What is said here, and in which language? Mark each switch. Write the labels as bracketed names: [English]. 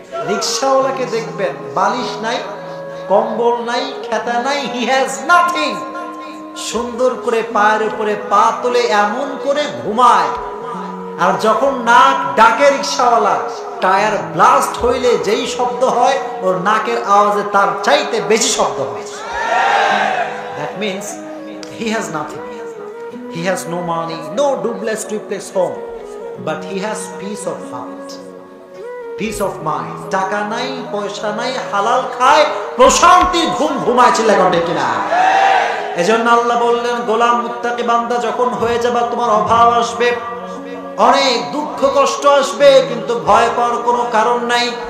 [Bangla] রিক্সাওয়ালাকে দেখবেন। বালিশ নাই, কম্বল নাই, খেতা নাই, [English] He has nothing. [Bangla] সুন্দর করে পায়ের উপরে পা তুলে এমন করে ঘুমায়। আর যখন নাক ডাকে রিক্সাওয়ালা, টায়ার ব্লাস্ট হইলে যেই শব্দ হয়, ওর নাকের আওয়াজে তার চাইতে বেশি শব্দ হয়। [English] That means he has nothing. He has no money, no duplex triplex home, but he has peace of heart, peace of mind. [Bangla] টাকা নাই, পয়সা নাই, হালাল খায়, প্রশান্তির ঘুম ঘুমায়। চিল্লা করে কিনা? এজন্য আল্লাহ বললেন, গোলাম মুত্তাকি বান্দা, যখন হয়ে যাবে তোমার অভাব আসবে, অনেক দুঃখ কষ্ট আসবে, কিন্তু ভয় পাওয়ার কোনো কারণ নাই।